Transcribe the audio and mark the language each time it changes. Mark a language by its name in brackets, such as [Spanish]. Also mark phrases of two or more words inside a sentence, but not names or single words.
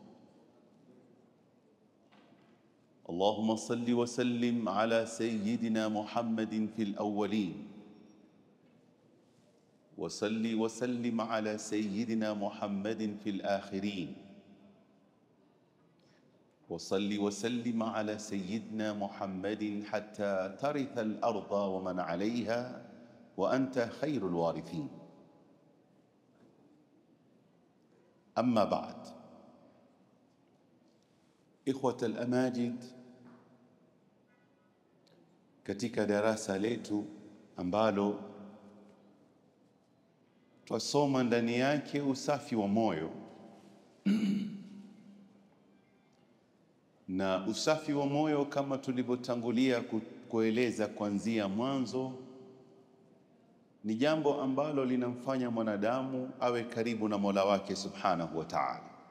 [Arabic] اللهم صل وسلم على سيدنا محمد في الأولين، وصل وسلم على سيدنا محمد في الآخرين، وصل وسلم على سيدنا محمد حتى ترث الأرض ومن عليها وأنت خير الوارثين. أما بعد، إخوة الأماجد، [Swahili] katika darasa letu ambalo twasoma ndani yake usafi wa moyo na usafi wa moyo kama tulivyotangulia kueleza kuanzia mwanzo, ni jambo ambalo linamfanya mwanadamu awe karibu na Mola wake [Arabic] سبحانه وتعالى.